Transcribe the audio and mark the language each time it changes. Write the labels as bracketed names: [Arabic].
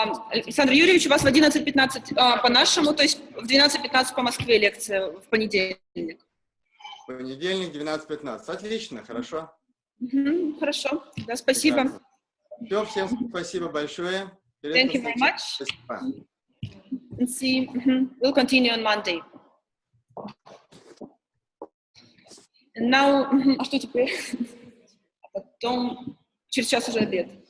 [Russian] Александр Юрьевич, у вас в 11:15 по нашему, то есть в 12:15 по Москве лекция в понедельник. Понедельник, 12:15. Отлично, хорошо. Хорошо, да, спасибо. Все, всем спасибо большое. [English] Thank you very much. [Russian] Спасибо. [English] And see, we'll continue on Monday. And now, [Russian] а что теперь? А потом, через час уже обед.